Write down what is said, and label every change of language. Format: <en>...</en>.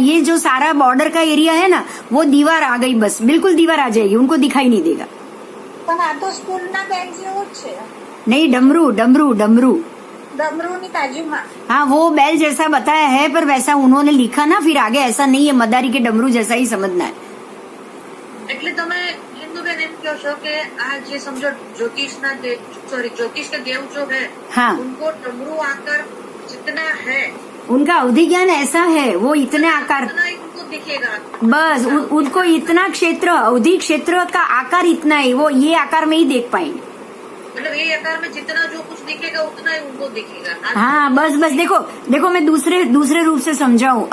<hi>ये जो सारा बॉर्डर का एरिया है ना, वो दीवार आ गई, बस बिल्कुल दीवार आ जाएगी, उनको दिखाई नहीं देगा।</hi> <gu>પણ આ તો સ્કૂલના બેગ જેવું જ છે।</gu> <hi>नहीं, डमरू डमरू डमरू</hi> <gu>ડમરૂની બાજુમાં।</gu> <hi>हाँ, वो बैल जैसा बताया है, पर वैसा उन्होंने लिखा ना, फिर आगे ऐसा नहीं है, मदारी के डमरू जैसा ही समझना है।</hi> <gu>એટલે તમે હિન્દુબેન એમ કહો છો કે આ જે સમજો જ્યોતિષના</gu> <hi>ज्योतिष के देव जो है, हाँ। उनको डमरू आकार जितना है उनका अवधि ज्ञान ऐसा है, वो इतने आकार, उतना ही उनको दिखेगा। बस उनको इतना क्षेत्र, अवधि क्षेत्र का आकार इतना है, वो ये आकार में ही देख पाएंगे। मतलब ये आकार में जितना जो कुछ दिखेगा उतना ही उनको दिखेगा। हाँ, बस बस देखो देखो, मैं दूसरे रूप से समझाऊं।</hi>